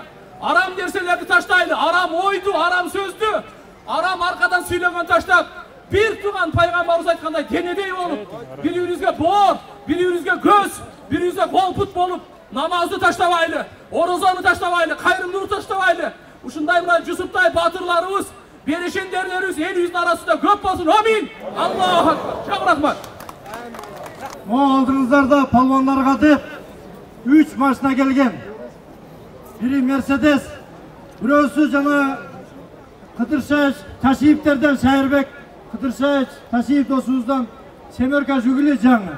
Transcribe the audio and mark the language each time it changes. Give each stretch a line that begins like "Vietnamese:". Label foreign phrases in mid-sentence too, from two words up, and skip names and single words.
Kyrgyz: Арам нерселерди таштайлы. Арам ойду, арам сөздү, арам аркадан сүйлөгөн таштап, бир туган пайгамбарыбыз айткандай денедей болуп, бири-бирибизге боор, бири-бирибизге көз, бири-бирибизге кол пут болуп, намазды таштабайлы, орозону таштабайлы, кайрымдуулукту таштабайлы. Ушундай мына Жусуптай батырларыбыз, берешендерлерибиз элибиздин арасында көп болсун.
Arabic: آمين. الله أكبر.
Kyrgyz: Чоң рахмат. Алдыңыздарда палванларға деп 3 машина келген. Бири Мерседес, бирөөсү жана Кыдыршаев Ташиевтерден Шайырбек, Кыдыршаев Ташиев досубуздан Семерка Жигули жаңы.